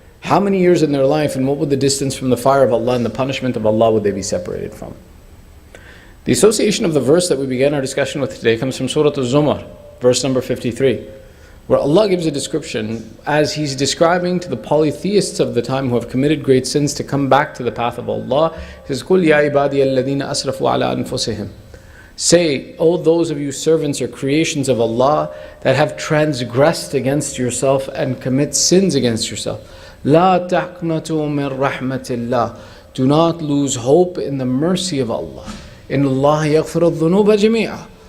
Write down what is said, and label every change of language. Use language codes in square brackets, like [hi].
[en] How many years in their life, and what would the distance from the fire of Allah and the punishment of Allah would they be separated from? The association of the verse that we began our discussion with today comes from Surah Al-Zumar, verse number 53, where Allah gives a description as He's describing to the polytheists of the time who have committed great sins to come back to the path of Allah. [ar] He says, قُلْ يَا عِبَادِيَ الَّذِينَ أَسْرَفُوا عَلَىٰ أَنفُسِهِمْ. [en] Say, O those of you servants or creations of Allah that have transgressed against yourself and commit sins against yourself. [ar] لَا تَقْنَطُوا مِنْ رَحْمَةِ اللَّهِ. [en] Do not lose hope in the mercy of Allah. [ar] إِنَّ اللَّهَ يَغْفِرُ الذُّنُوبَ جَمِيعًا.